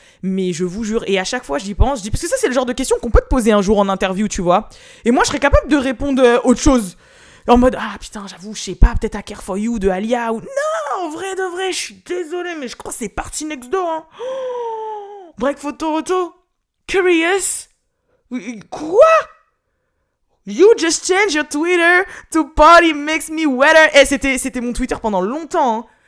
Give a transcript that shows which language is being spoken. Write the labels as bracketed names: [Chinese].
[French] Mais je vous jure, et à chaque fois j'y pense, je dis, parce que ça c'est le genre de question qu'on peut te poser un jour en interview, tu vois. Et moi je serais capable de répondre autre chose. En mode, ah putain, j'avoue, je sais pas, peut-être à Care For You de Alia ou... Non, en vrai de vrai, je suis désolée, mais je crois que c'est Party Next Door. Hein. Break Photo Auto. Curious. Quoi? [English] You just changed your Twitter to party makes me wetter. [French] Eh, c'était mon Twitter pendant longtemps. Hein.